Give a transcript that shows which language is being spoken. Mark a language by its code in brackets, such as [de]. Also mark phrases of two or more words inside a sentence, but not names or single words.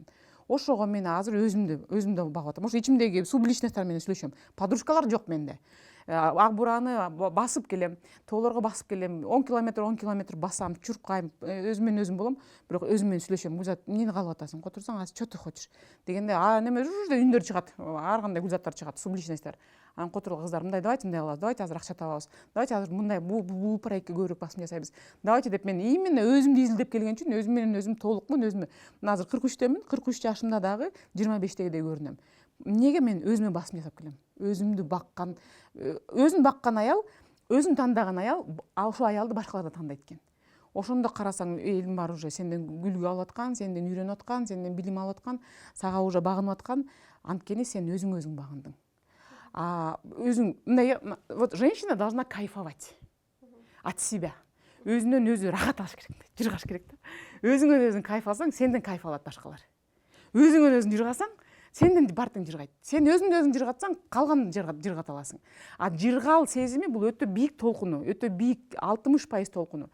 [ky] Ошого мен азыр өзүмдү багып атам. Ошо ичимдеги субличностьтар менен сүйлөшөм. Подружкалар жок менде. Ак бураны басып келем, тоолорго басып келем, 10 километр басам, чуркайм, өзүм менен өзүм болом, бирок өзүм менен сүйлөшөм. Гүлзат, эмнени калып атасың? Отурсаң, [ru] что ты хочешь? [ky] Дегенде, неме үндөр чыгат, ар кандай гүлзаттар чыгат, субличностьтар. Анан которгул кыздар мындай давайте кылабыз, давайте азыр акча табабыз, давайте азыр мындай бул проектке көбүрөөк басым жасайбыз. Давайте деп мен именно өзүмдү изилдеп келген үчүн өзүм менен өзүм толукмун, өзүмө мына азыр 43-төмүн, 43 жашымда дагы 25-тегидей көрүнөм. Эмнеге мен өзүмө басым жасап келем? Өзүн баккан аял, өзүн тандаган аял, ошол аялды башкалар да тандайт экен. Ошондо карасаң, элдин баары уже сенден үлгү алып аткан, сенден үйрөнүп аткан, сенден билим алып аткан, сага уже багынып аткан, анткени сен өзүң багындың. Өзүң мындай, [ru] вот женщина должна кайфовать от себя. [ky] Өзүнөн өзү рахат алыш керек, жыргаш керек да. Өзүңөн өзүң кайф алсаң, сенден кайф алат башкалар. Өзүңөн өзүң жыргасаң, сенден бартың жыргайт. Сен өзүңдү өзүң жыргатсаң, калганын жыргата аласың. Жыргал сезими бул өтө бийик толкуну, өтө бийик 60% толкуну.